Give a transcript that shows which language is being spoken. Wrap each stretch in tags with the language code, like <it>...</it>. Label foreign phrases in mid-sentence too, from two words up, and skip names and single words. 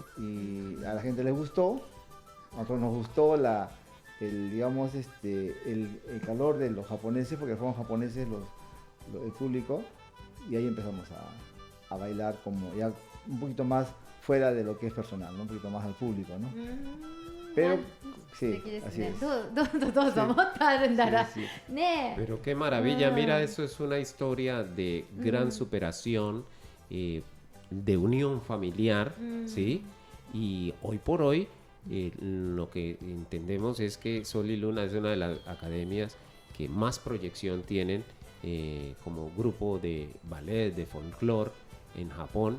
<es>Y a la gente les gustó, a nosotros nos gustó el calor de los japoneses, porque fueron japoneses el público, y ahí empezamos a bailar como ya un poquito más fuera de lo que es personal, ¿no? Un poquito más al público, ¿no? Pero sí, así es.</es> <ja>どうぞ、もっとあるんだら、</ja> <es>Sí, sí.</es> <ja>ねえ。</ja> <es>Pero qué maravilla, mira, eso es una historia de gran superación, de unión familiar, ¿sí? Y hoy por hoy lo que entendemos es que Sol y Luna es una de las academias que más proyección tienen como grupo de ballet, de folclore en Japón.</es>